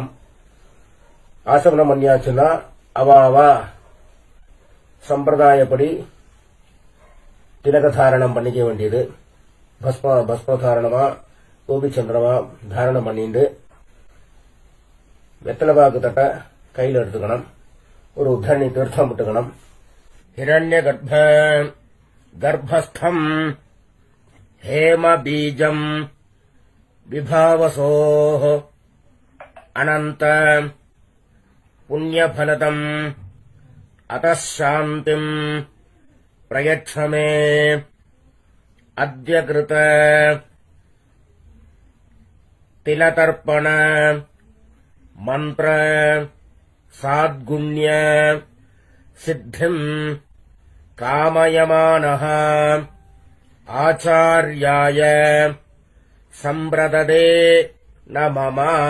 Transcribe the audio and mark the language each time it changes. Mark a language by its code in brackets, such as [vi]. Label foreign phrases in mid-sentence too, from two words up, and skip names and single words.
[ta] ஆசமனம் பண்ணியாச்சுன்னா அவாவா சம்பிரதாயப்படி திலகதாரணம் பண்ணிக்க வேண்டியது. பஸ்மதாரணமா கோபிச்சந்திரமா தாரணம் பண்ணிட்டு வெத்தலைபாக்கு தட்ட கையில் எடுத்துக்கணும். ஒரு உத்தரணி தீர்த்தம் விட்டுக்கணும். [sa] हिरण्य गर्भस्थम् हेम बीजम् विभावसोः अनन्त पुण्यफलतम् अतः शान्तिम् प्रयच्छ मे अद्य कृत तिलतर्पण मन्त्र साद्गुण्य सिद्धिम् कामयमानः आचार्याय सम्प्रददे नमम.